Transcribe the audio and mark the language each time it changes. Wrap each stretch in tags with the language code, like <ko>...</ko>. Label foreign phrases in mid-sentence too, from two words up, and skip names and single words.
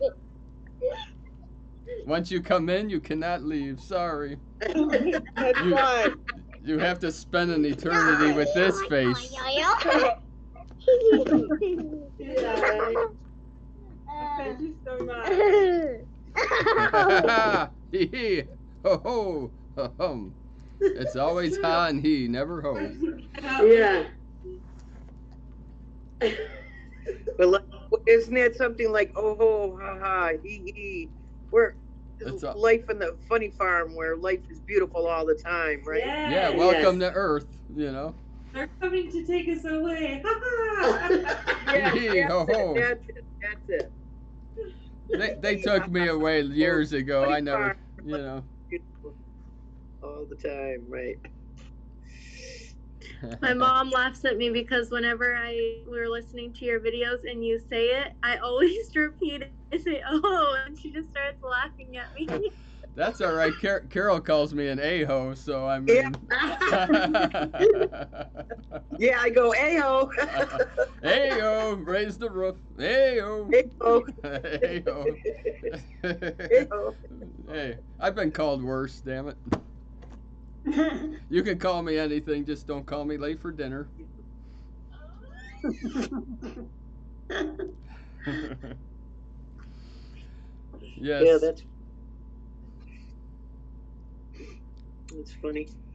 <en>Once you come in, you cannot leave. Sorry. That's right. You have to spend an eternity with this face. Thank you so much. Hee hee. Ho ho. Ho hum. It's always ha and he, never ho. Yeah. But isn't that something like, oh, ho, ha, ha, he? We're life in the funny farm where life is beautiful all the time, right? Yeah, welcome to Earth, you know. They're coming to take us away. Hee ho ho. That's it. They took me away years ago. I never, you know. All the time, right? My mom laughs at me because whenever we're listening to your videos and you say it, I always repeat it. I say, oh, and she just starts laughing at me. That's all right. Carol calls me an a-ho, so I mean. Yeah, I go, a-ho. A-ho, raise the roof. A-ho. A-ho. A-ho. A-ho. Hey, I've been called worse, damn it. You can call me anything, just don't call me late for dinner. Yes. Yeah, that's funny.</en>